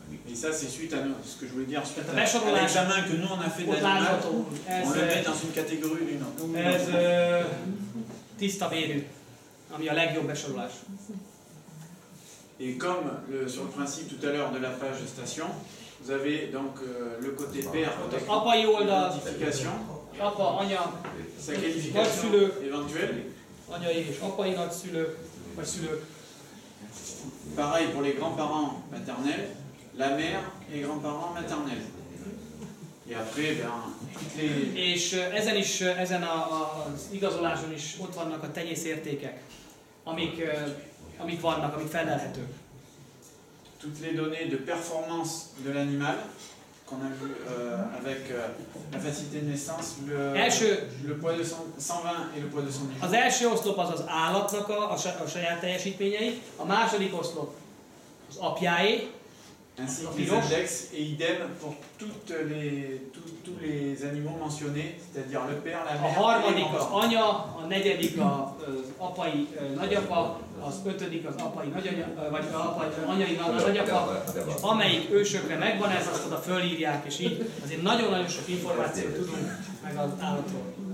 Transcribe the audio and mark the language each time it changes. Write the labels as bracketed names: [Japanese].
[French] Et ça, c'est suite à ce que je voulais dire, suite à l'examen que nous on a fait de l'animal, on le met dans une catégorie d'une autre. [Hungarian] Ez tiszta vérű, ami a legjobb besorolás. [French] Et comme sur le principe tout à l'heure de la page station, vous avez donc le côté père, identification, [Hungarian] apa, anya, [French] sa qualification éventuelle, [Hungarian] anyai és apai nagyszülők, vagy szülők. [French] Pareil pour les grands-parents maternels, la mère et grands-parents maternels. Et après, toutes les... [Hungarian] És ezen az igazoláson is ott vannak a tenyészértékek, amik vannak, amik felelhetők. [French] Toutes les données de performance de l'animal, qu'on a vu avec la facilité de naissance, le poids de 120 et le poids de 110 jours. [Hungarian] Az első oszlop az az állatnak a saját teljesítményei, a második oszlop az apjáé, [French] ainsi que les index, et idem pour tous les animaux mentionnés, c'est-à-dire le père, la [Hungarian] a [French] mère et [Hungarian] harmadik az [French] grands-parents. [Hungarian] anya, a negyedik az apai nagyapa, az ötödik az apai nagyanya, vagy anyai nagyapa, és amelyik ősökre megvan ez, azt oda fölírják, és így azért nagyon-nagyon sok információt tudunk meg az állatról.